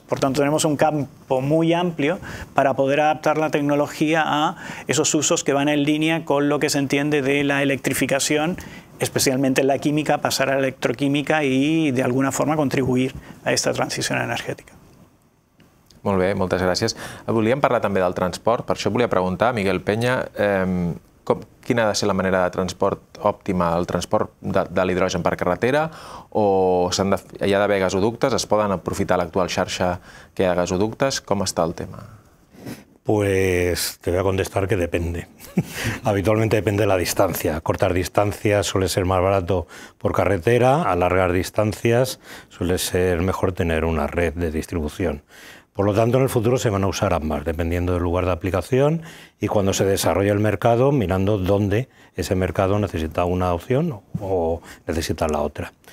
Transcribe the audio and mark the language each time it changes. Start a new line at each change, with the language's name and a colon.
Spanish: Por tanto, tenemos un campo muy amplio para poder adaptar la tecnología a esos usos que van en línea con lo que se entiende de la electrificación, especialmente en la química, pasar a la electroquímica y de alguna forma contribuir a esta transición energètica.
Catalan: Molt bé, moltes gràcies. Volíem parlar també del transport, per això volia preguntar, Miguel Peña, quina ha de ser la manera de transport òptima, el transport de l'hidrogen per carretera, o hi ha d'haver gasoductes, es poden aprofitar l'actual xarxa que hi ha gasoductes? Com està el tema?
Spanish: Pues te voy a contestar que depende. Habitualmente depende de la distancia. Cortar distancias suele ser más barato por carretera, a largas distancias suele ser mejor tener una red de distribución. Por lo tanto, en el futuro se van a usar ambas, dependiendo del lugar de aplicación y cuando se desarrolle el mercado, mirando dónde ese mercado necesita una opción o necesita la otra.